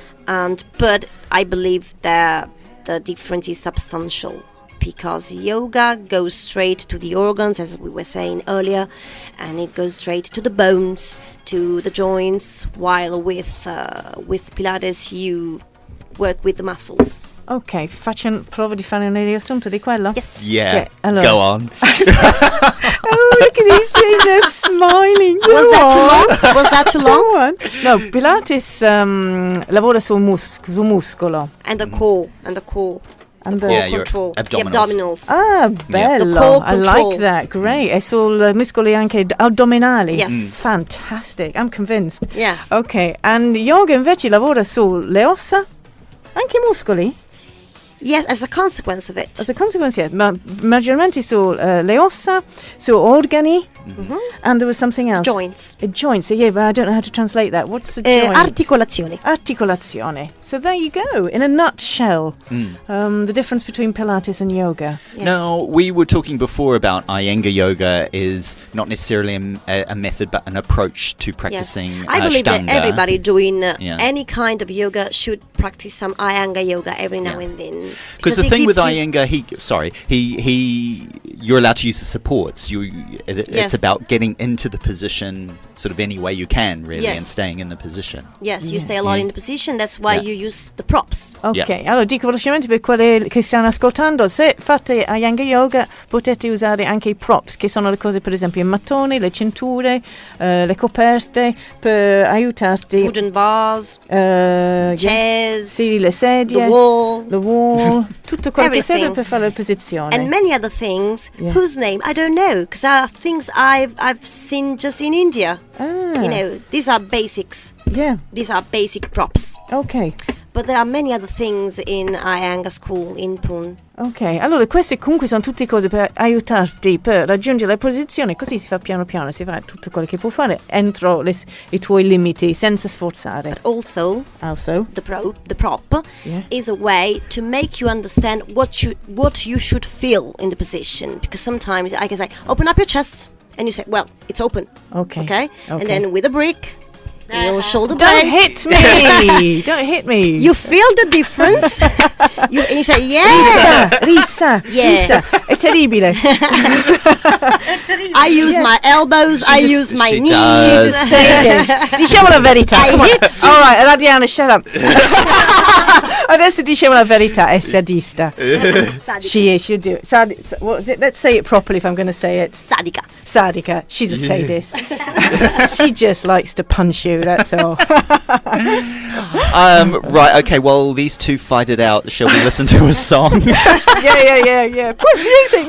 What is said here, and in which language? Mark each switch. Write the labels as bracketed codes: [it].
[en] But I believe that the difference is substantial because yoga goes straight to the organs, as we were saying earlier, and it goes straight to the bones, to the joints, while with Pilates you work with the muscles. [it] Ok, provo di fare un riassunto di quello? [en] Yes. yeah. [it] Okay, allora. [en] Go on. Oh, look at these things, they're smiling. Was that too long? Was that too long? Go on. [it] No, Pilates lavora sul muscolo. [en] And the core, and the core. And the- Yeah, your Control. The abdominals. abdominals. Ah, The [it] bello. [en] core I control. like that. Great. [it] E sul muscoli anche addominali. [en] Yes. Fantastic. I'm convinced. Yeah. [it] Ok, and yoga invece lavora sulle ossa? Anche i muscoli? [en] Yes, as a consequence of it. As a consequence, yeah. [it] Ma maggiormente sulle ossa, su organi, [en] and there was something else. Joints. Joints, yeah, but I don't know how to translate that. What's the joint? [it] Articolazioni. Articolazione. [en] So there you go, in a nutshell, the difference between Pilates and yoga. Yeah. Now, we were talking before about Iyengar yoga is not necessarily a method, but an approach to practicing I believe Ashtanga. that everybody doing Yeah. any kind of yoga should practice some Iyengar yoga every now Yeah. and then. Because the it thing with gives you- Iyengar, you're allowed to use the supports. It's about getting into the position sort of any way you can, really, and Yes. staying in the position. Yes, you stay a lot in the position. That's why Yeah. you use the props. Ok, Yeah. [it] allora dico velocemente per quelli che stanno ascoltando, se fate Iyengar yoga potete usare anche i props, che sono le cose per esempio i mattoni, le cinture, le coperte, per aiutarti. [en] Wooden bars, yes. chairs, [it] Sì, le sedie, [en] the wall. the wall, [it] tutto quello che serve [en] Everything. [it] per fare le posizioni. [en] And many other things Yeah. whose name I don't know, because are things I've seen just in India. Ah, You know, these are basics. yeah, These are basic props. ok. But there are many other things in Iyengar school in Pune. [it] Ok, allora queste comunque sono tutte cose per aiutarti per raggiungere le posizioni, così si fa piano piano, si fa tutto quello che può fare entro i tuoi limiti, senza sforzare. [en] Also, Also, the prop Yeah. is a way to make you understand what you should feel in the position. Because sometimes I can say, open up your chest, and you say, well, it's open. Okay. Okay. Okay. And then with a brick, your shoulder don't blade. hit me! Don't hit me! You feel the difference. and you say, yeah. [it] Rissa, [en] Yeah. [it] è terribile. [en] I use my elbows. I use my she knees. does. [it] Diciamo la verità. [en] I come on. hit All right, Adriana, shut up. [it] Adesso diciamo la verità, è sadista. Sadica. [en] She is, you do it. What was it? Let's say it properly if I'm going to say it. [it] Sadica. [en] Sadica. She's a sadist. She just likes to punch you, that's all. Right, okay, while these two fight it out, shall we listen to a song? Yeah. Put music.